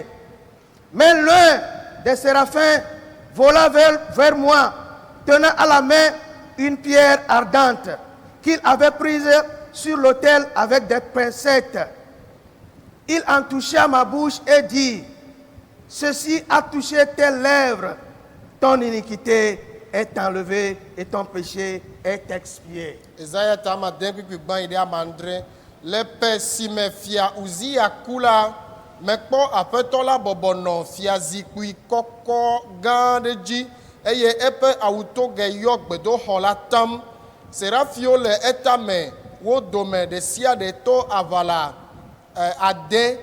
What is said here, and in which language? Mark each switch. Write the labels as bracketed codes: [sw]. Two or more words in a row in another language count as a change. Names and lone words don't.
[fr] Mais l'un des séraphins vola vers moi, tenant à la main une pierre ardente qu'il avait prise sur l'autel avec des pincettes. Il en toucha ma bouche et dit, ceci a touché tes lèvres, ton iniquité est enlevée et ton péché est expié. [ee] Isaya ta ame ade kpukpui gbã yi ɖe ame adre. Le ƒe si me fia Uzia ku la, mekpɔ aƒetɔ la bɔbɔnɔ fiazikpui kɔkɔ gã aɖe dzi eye eƒe awutogɛ yɔ gbedoxɔ la tam. Serafiwo le etame, wo dome ɖe sia ɖe to aʋala ade.